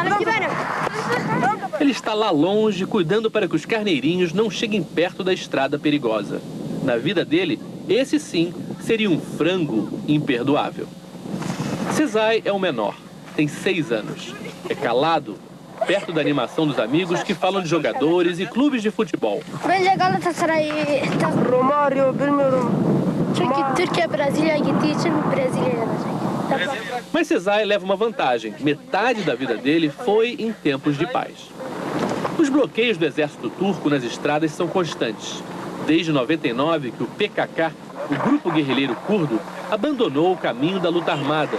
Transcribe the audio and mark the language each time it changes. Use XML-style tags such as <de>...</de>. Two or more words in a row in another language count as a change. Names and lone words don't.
<pt>Ele está lá longe, cuidando para que os carneirinhos não cheguem perto da estrada perigosa. Na vida dele, esse sim seria um frango imperdoável. Sezai é o menor, tem 6 anos. É calado, perto da animação dos amigos que falam de jogadores e clubes de futebol.</pt> <tr>Bence Galatasaray Romario bilmiyorum. Çünkü Türkiye Brezilya'ya gittiği için Brezilya'ya yanacak.</tr> <pt>Mas Sezai leva uma vantagem. Metade da vida dele foi em tempos de paz. Os bloqueios do exército turco nas estradas são constantes. Desde 99 que o PKK, o grupo guerrilheiro curdo, abandonou o caminho da luta armada.</pt>